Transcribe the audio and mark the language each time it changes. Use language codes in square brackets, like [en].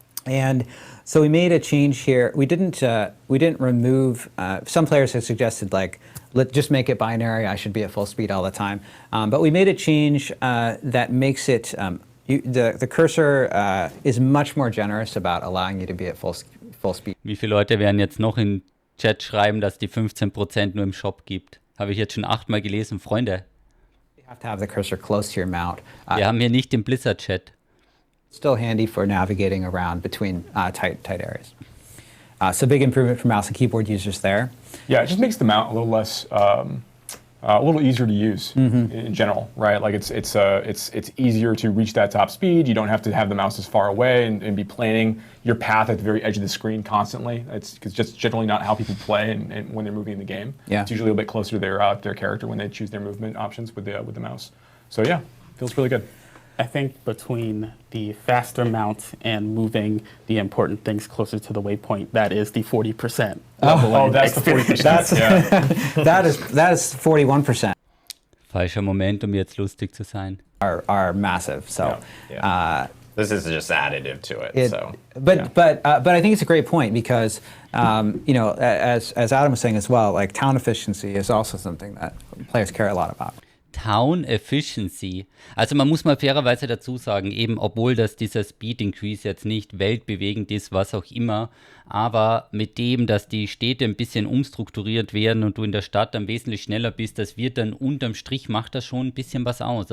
[en] And so we made a change here. We didn't remove. Some players have suggested just make it binary. I should be at full speed all the time. But we made a change that makes it. The cursor is much more generous about allowing you to be at full speed. [de] Wie viele Leute werden jetzt noch in Chat schreiben, dass die 15% nur im Shop gibt? Habe ich jetzt schon 8-mal gelesen, Freunde. [en] You have to have the cursor close to your mount. [de] Wir haben hier nicht den Blizzard-Chat. [en] Still handy for navigating around between tight areas. So big improvement for mouse and keyboard users there. Yeah, it just makes the mount a little less, a little easier to use in general, right? It's easier to reach that top speed. You don't have to have the mouse as far away and be planning your path at the very edge of the screen constantly. It's just generally not how people play and when they're moving in the game. Yeah. It's usually a bit closer to their character when they choose their movement options with the mouse. So yeah, feels really good. I think between the faster mount and moving the important things closer to the waypoint, that is the 40%. Oh, that's the 40%. That is 41%. [de] Falscher Moment, um jetzt lustig zu sein. [en] Are massive. So. This is just additive to it. But I think it's a great point because as Adam was saying as well, town efficiency is also something that players care a lot about. Town Efficiency. [de] Also man muss mal fairerweise dazu sagen, eben obwohl dieser Speed Increase jetzt nicht weltbewegend ist, was auch immer, aber mit dem, dass die Städte ein bisschen umstrukturiert werden und du in der Stadt dann wesentlich schneller bist, das wird dann unterm Strich, macht das schon ein bisschen was aus.